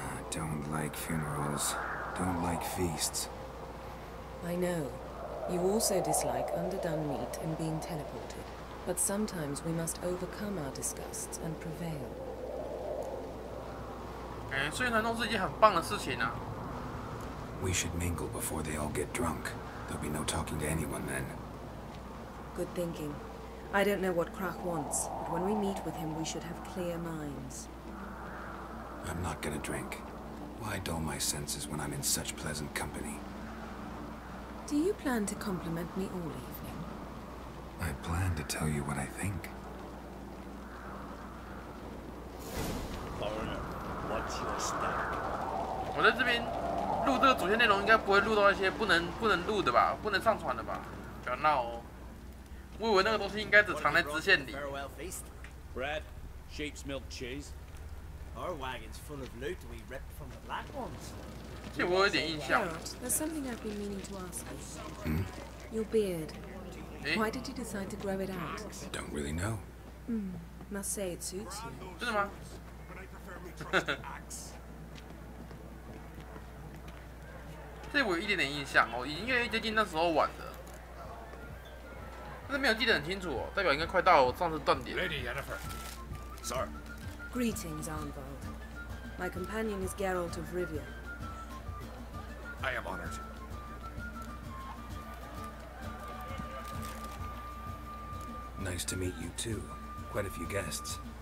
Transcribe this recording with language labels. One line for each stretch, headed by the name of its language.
English: Don't like funerals. Don't like feasts. I know. You also dislike underdone meat and being teleported. But sometimes we must overcome our disgusts and prevail.
Chinese: 宣传都是一件很棒的事情啊。
English: We should mingle before they all get drunk. There'll be no talking to anyone then. Good thinking. I don't know what Krach wants, but when we meet with him, we should have clear minds. I'm not gonna drink. Why dull my senses when I'm in such pleasant company? Do you plan to compliment me all evening? I plan to tell you what I think. Foreigner, what's your step?
Chinese: 我在这边录这个主线内容，应该不会录到一些不能录的吧，不能上传的吧？不要闹哦！我以为那个东西应该只藏在支线里。
English: Bread, sheep's milk cheese. Our wagon's full of loot we ripped from the black ones.
Chinese: 这我有点印象。
English: Geralt, there's something I've been meaning to ask you. Your beard. Why did you decide to grow it out? Don't really know. Must say it suits you.
Chinese: 真的吗？这我有一点点印象哦，已经越来越接近那时候晚的，但是没有记得很清楚哦，代表应该快到我上次断点。
English: Lady Yennefer. Sir. Greetings, Arnvald. My companion is Geralt of Rivia. I am honored. Nice to meet you too. Quite a few guests.